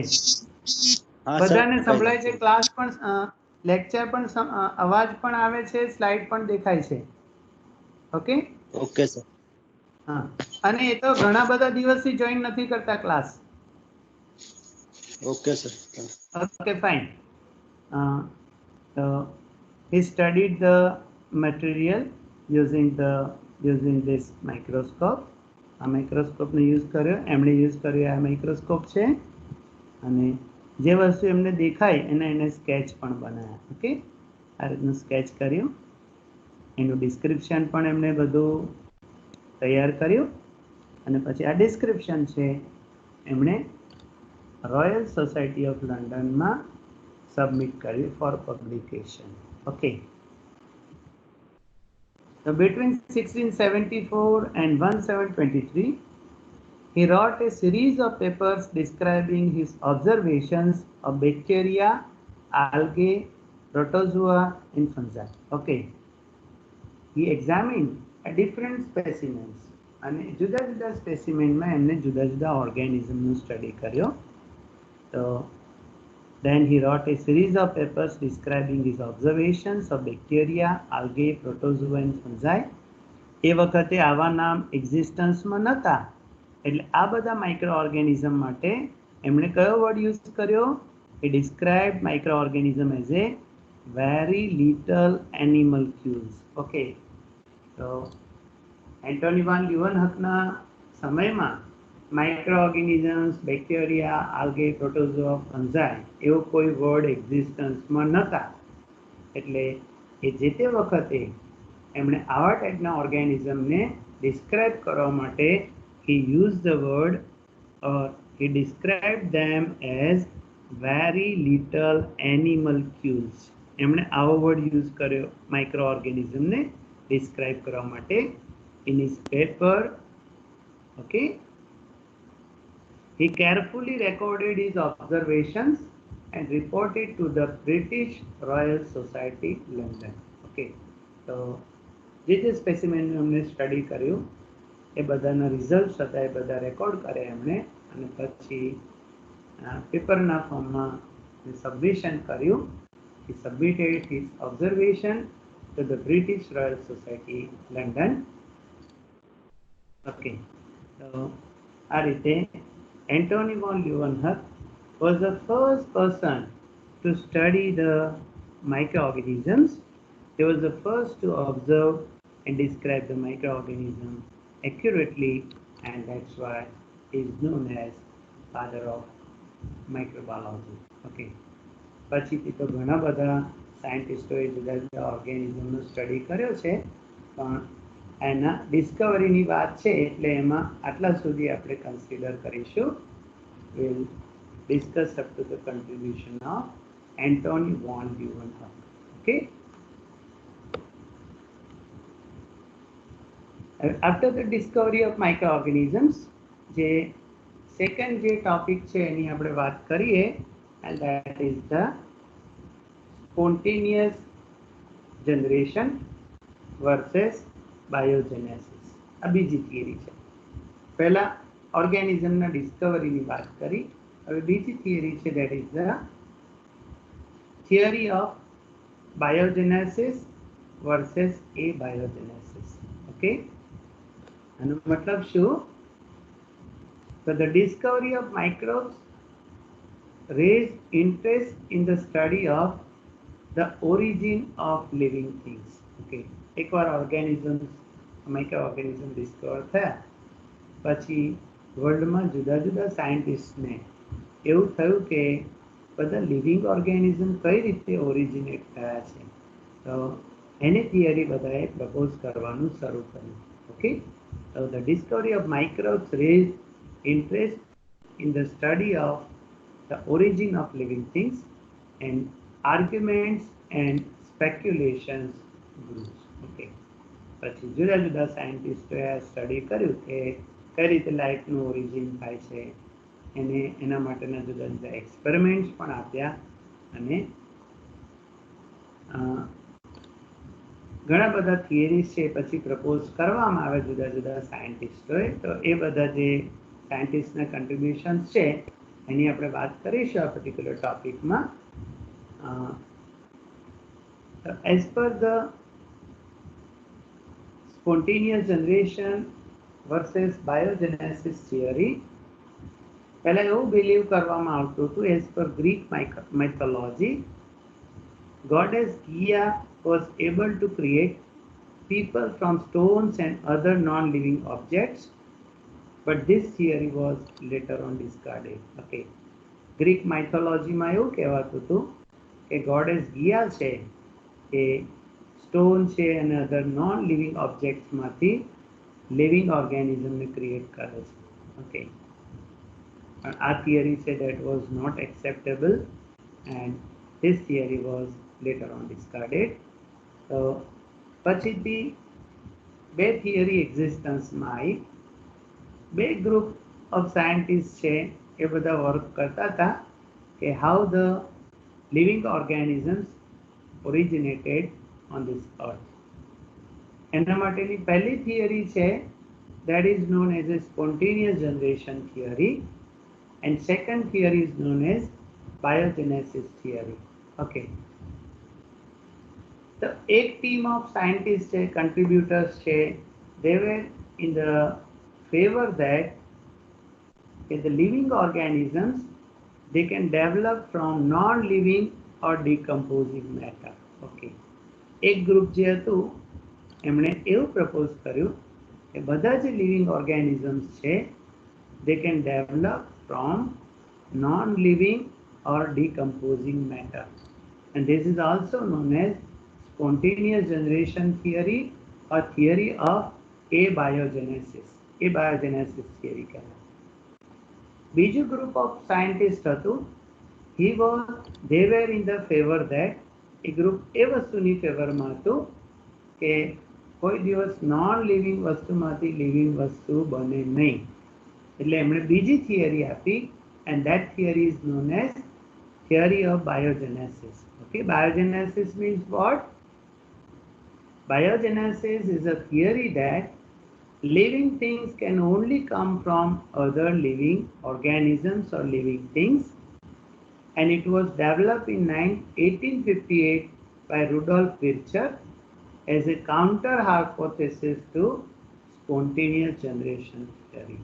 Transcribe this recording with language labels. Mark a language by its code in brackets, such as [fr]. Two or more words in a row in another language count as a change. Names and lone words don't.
[gu] હા બધાને સર, સંભળાય છે, ક્લાસ પણ, લેક્ચર પણ, અવાજ પણ આવે છે, સ્લાઇડ પણ દેખાય છે. ઓકે. [en] okay sir. [gu] હા. અને એ તો ઘણા બધા દિવસથી જોઈન નથી કરતા ક્લાસ. [en] okay sir. Okay, fine. So he studied the material using this microscope. [gu] આ માઇક્રોસ્કોપનો યુઝ કર્યો, એમણે યુઝ કર્યો આ માઇક્રોસ્કોપ છે, અને જે વસ્તુ એમને દેખાય એને સ્કેચ પણ બનાવ્યા. ઓકે. આ રીતનું સ્કેચ કર્યું, એનું ડિસ્ક્રિપ્શન પણ એમણે બધું તૈયાર કર્યું, અને પછી આ ડિસ્ક્રિપ્શન છે એમણે રોયલ સોસાયટી ઓફ લંડનમાં સબમિટ કર્યું [en] for publication. [gu] ઓકે. [en] So between 1674 and 1723, he wrote a series of papers describing his observations of bacteria, algae, protozoa and fungi. Okay. he examined a different specimens [gu] અને જુદા જુદા સ્પેસિમેનમાં એમને જુદા જુદા ઓર્ગેનિઝમનું સ્ટડી કર્યો. [en] તો then he wrote a series of papers describing his observations of bacteria, algae, protozoa and fungi. [gu] એ વખતે આવા નામ એક્ઝિસ્ટન્સમાં નહોતા, એટલે આ બધા [en] micro organism [gu] માટે એમણે કયો વર્ડ યુઝ કર્યો? [en] He described microorganism as a very little animalcules. [gu] Okay, તો એન્ટોની વાન લ્યુવનહકના સમયમાં [en] micro organisms, bacteria, algae, protozoa, fungi [gu] એવો કોઈ વર્ડ એક્ઝિસ્ટન્સમાં નહોતા, એટલે એ જે તે વખતે એમણે આવા ટાઈપના ઓર્ગેનિઝમને ડિસ્ક્રાઇબ કરવા માટે [en] he used the word or he described them as very little animalcules. [gu] એમણે આવો વર્ડ યુઝ કર્યો [en] micro organism ne describe [gu] કરવા માટે [en] in his paper. Okay, he carefully recorded his observations and reported to the British Royal Society, London. Okay, so [gu] જે જે સ્પેસિમેન અમને સ્ટડી કર્યું એ બધાના રિઝલ્ટ્સ હતા એ બધા રેકોર્ડ કર્યા એમણે અને પછી પેપરના ફોર્મમાં સબમિશન કર્યું. [en] He submitted his observation to the British Royal Society, London. Okay, so [gu] આ રીતે [en] Antony von Leeuwenhoek was the first person to study the microorganisms. He was the first to observe and describe the microorganism accurately, and that's why he is known as father of microbiology. [gu] Okay, પછીથી તો ઘણા બધા સાયન્ટિસ્ટોએ જુદા જુદા ઓર્ગેનિઝમનો સ્ટડી કર્યો છે, પણ એના ડિસ્કવરીની વાત છે એટલે એમાં આટલા સુધી આપણે કન્સિડર કરીશું. [en] We'll discuss up to the contribution of Antony von Leeuwenhoek. Okay. After the discovery of microorganisms, [gu] જે સેકન્ડ જે ટોપિક છે એની આપણે વાત કરીએ, [en] and that is the spontaneous generation versus biogenesis. [gu] આ બીજી થિયરી છે. પહેલા ઓર્ગેનિઝમના ડિસ્કવરીની વાત કરી, હવે બીજી થિયરી છે, [en] that is the theory of biogenesis versus abiogenesis. [gu] Okay, આનો મતલબ શું? [en] So the discovery of microbes raised interest in the study of the origin of living things. [gu] Okay, એકવાર [en] organisms microorganism discover [gu] થયા પછી વર્લ્ડમાં જુદા જુદા સાયન્ટિસ્ટને એવું થયું કે બધા [en] living organism [gu] કઈ રીતે ઓરિજિનેટ થયા છે, તો એની થિયરી બધાએ પ્રપોઝ કરવાનું શરૂ કર્યું. ઓકે, [en] so the discovery of microbes raised interest in the study of the origin of living things, and arguments and speculations grew. [gu] Okay, પછી જુદા જુદા સાયન્ટિસ્ટોએ આ સ્ટડી કર્યું કે કઈ રીતે લાઈફનું ઓરિજિન થાય છે, એને એના માટેના જુદા જુદા એક્સપેરિમેન્ટ્સ પણ આપ્યા અને ઘણા બધા થિયરીઝ છે પછી પ્રપોઝ કરવામાં આવે જુદા જુદા સાયન્ટિસ્ટોએ. તો એ બધા જે સાયન્ટિસ્ટના કન્ટ્રીબ્યુશન્સ છે એની આપણે વાત કરીશું આ [en] particular topic ma. as per the spontaneous generation versus biogenesis theory, [gu] પહેલા એવું બિલીવ કરવામાં આવતું હતું, [en] as per Greek mythology, goddess Gaia was able to create people from stones and other non-living objects, but this theory was later on discarded. [gu] Okay, [en] Greek mythology ma [gu] એવું કહેવાતું હતું કે [en] goddess Gaia [gu] છે એ સ્ટોન છે અને [en] other non living objects mathi living organism ne create [gu] કરે છે. [en] ઓકે, [gu] પણ આ થિયરી છે [en] that was not acceptable and this theory was later on discarded. [gu] તો પછીથી બે થિયરી એક્ઝિસ્ટન્સમાં આવી. બે [en] group of scientist [gu] છે એ બધા વર્ક કરતા હતા કે [en] how the living organisms originated on this earth. [gu] એના માટેની પહેલી થિયરી છે [en] that is known as a spontaneous generation theory, and second theory is known as biogenesis theory. Okay, so એક team of scientists છે, contributors છે, they were in the favor that the living organisms they can develop from non-living or decomposing matter. Okay, [gu] એક ગ્રુપ જે હતું એમણે એવું પ્રપોઝ કર્યું કે બધા જે લિવિંગ ઓર્ગેનિઝમ્સ છે [en] they can develop from non-living or decomposing matter, and this is also known as spontaneous generation theory or theory of abiogenesis. Abiogenesis theory [gu] કહેવાય. બીજું [en] group of scientist [gu] હતું, [en] they were in the favor that [gu] એ ગ્રુપ એ વસ્તુની ફેવરમાં હતું કે કોઈ દિવસ [en] non living [gu] વસ્તુમાંથી લિવિંગ વસ્તુ બને નહીં, એટલે એમણે બીજી થિયરી આપી, [en] and that theory is known as theory of biogenesis. Okay, biogenesis means what? Biogenesis is a theory that living things can only come from other living organisms or living things, and it was developed in 1858 by Rudolf Virchow as a counter hypothesis to spontaneous generation theory.